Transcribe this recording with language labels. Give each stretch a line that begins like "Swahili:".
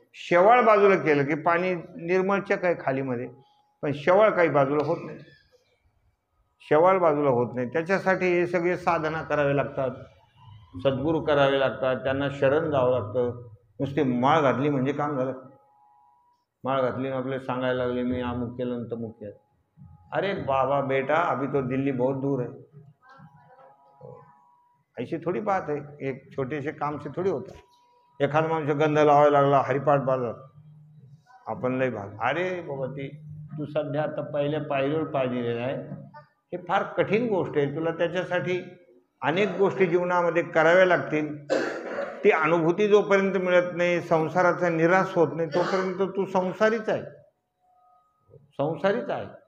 Marathi: शेवाळ बाजूला केलं की पाणी निर्मळचक आहे खालीमध्ये, पण शेवाळ काही बाजूला होत नाही, शेवाळ बाजूला होत नाही. त्याच्यासाठी हे सगळे साधना करावे लागतात, सद्गुरू करावे लागतात, त्यांना शरण जावं लागतं. नुसती माळ घातली म्हणजे काम झालं? माळ घातली आपले सांगायला लागले मी अमुक केलं तर तमुक केलं.
Hindi: अरे बाबा बेटा, अभी तो दिल्ली बहुत दूर है. ऐसी थोडी बात है, एक छोटे से काम से थोडी होता.
Marathi: एखादा माणूस गंध लावायला लागला, हरिपाठ बाजला, आपण लय भाग. अरे बाबा ती तू सध्या आता पहिल्या पायरीवर पाहिलेलं आहे. हे फार कठीण गोष्ट आहे. तुला त्याच्यासाठी अनेक गोष्टी जीवनामध्ये कराव्या लागतील. ती अनुभूती जोपर्यंत मिळत नाही, संसाराचा निराश होत नाही, तोपर्यंत तू संसारीच आहे, संसारीच आहे.